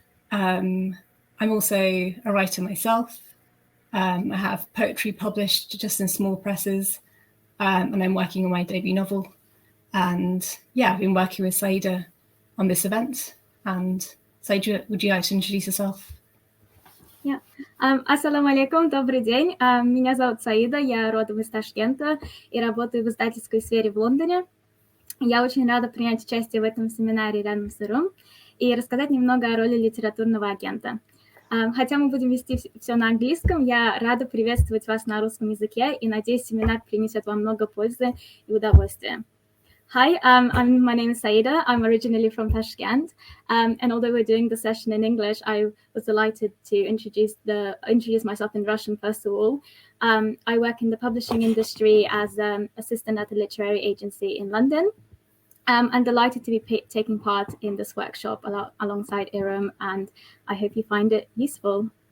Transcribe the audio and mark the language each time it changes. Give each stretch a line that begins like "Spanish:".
English: I'm also a writer myself. I have poetry published just in small presses, and I'm working on my debut novel. And yeah, I've been working with Saida on this event. And Saida, would you like to introduce yourself? Yeah.
Russian: Ассаламу алейкум, добрый день. Меня зовут Саида, я родом из Ташкента и работаю в издательской сфере в Лондоне. Я очень рада принять участие в этом семинаре рядом с Irum и рассказать немного о роли литературного агента. Хотя мы будем вести все на английском, я рада приветствовать вас на русском языке и надеюсь, семинар принесет вам много пользы и удовольствия.
English: Hi, my name is Saida. I'm originally from Tashkent, and although we're doing the session in English, I was delighted to introduce myself in Russian first of all. I work in the publishing industry as an assistant at a literary agency in London. I'm delighted to be taking part in this workshop alongside Irum, and I hope you find it useful.